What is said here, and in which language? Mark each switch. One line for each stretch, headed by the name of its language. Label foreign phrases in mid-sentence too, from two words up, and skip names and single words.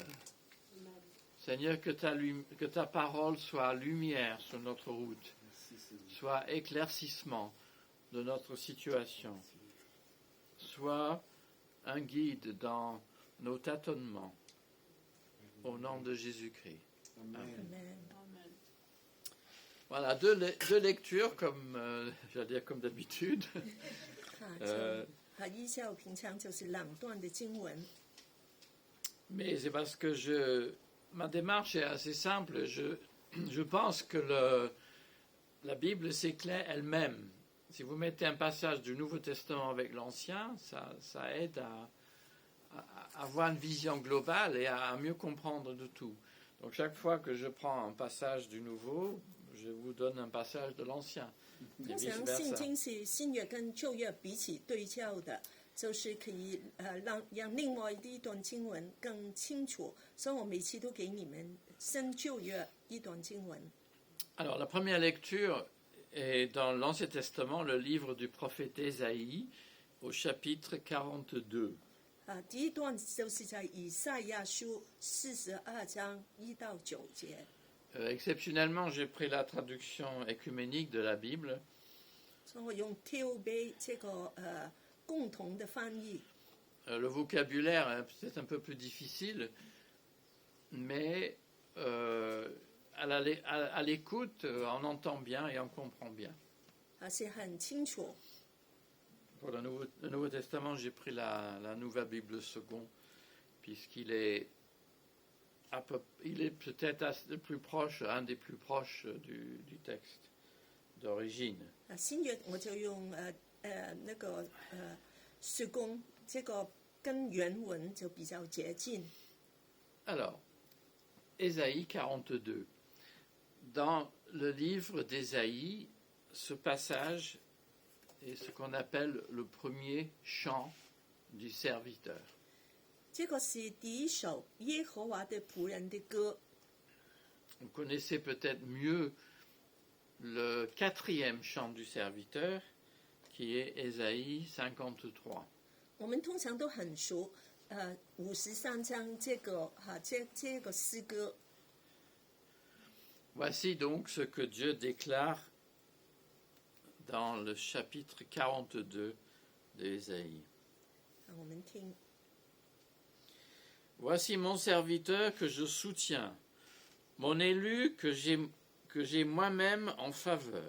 French: Seigneur, que ta parole soit lumière sur notre route, soit éclaircissement de notre situation, soit un guide dans nos tâtonnements. Au nom de Jésus-Christ. Amen. Voilà, deux lectures comme, j'allais dire comme d'habitude.
Chinese: 依照平常就是两段的经文。
French: Mais c'est parce que ma démarche est assez simple. Je pense que la Bible, c'est clair elle-même. Si vous mettez un passage du Nouveau Testament avec l'Ancien, ça aide à avoir une vision globale et à mieux comprendre de tout. Donc chaque fois que je prends un passage du Nouveau, je vous donne un passage de l'Ancien.
Chinese: 通常圣经是新约跟旧约彼此对照的，就是可以让另外一段经文更清楚，所以我每次都给你们新旧约一段经文。
French: Alors la première lecture est dans l'Ancien Testament, le livre du prophète Ésaïe, au chapitre 42.
Chinese: 第一段就是在以赛亚书42章1到9节。
French: Exceptionnellement, j'ai pris la traduction écuménique de la Bible.
Chinese: 所以我用 TOB 这个共同的翻译。
French: Le vocabulaire est peut-être un peu plus difficile, mais à l'écoute, on entend bien et on comprend bien.
Chinese: 是很清楚。
French: Pour le Nouveau Testament, j'ai pris la Nouvelle Bible Second, puisqu'il est peut-être le plus proche, un des plus proches du texte d'origine.
Chinese: 新约我就用那个施工，这个跟原文就比较接近。
French: Alors, Ésaïe 42. Dans le livre d'Ésaïe, ce passage est ce qu'on appelle le premier chant du serviteur.
Chinese: 这个是第一首耶和华的仆人的歌。
French: Vous connaissez peut-être mieux le quatrième chant du serviteur, qui est Ésaïe 53.
Chinese: 我们通常都很熟，53章这个诗歌。
French: Voici donc ce que Dieu déclare dans le chapitre 42 d'Ésaïe.
Chinese: 我们听。
French: Voici mon serviteur que je soutiens, mon élu que j'ai moi-même en faveur.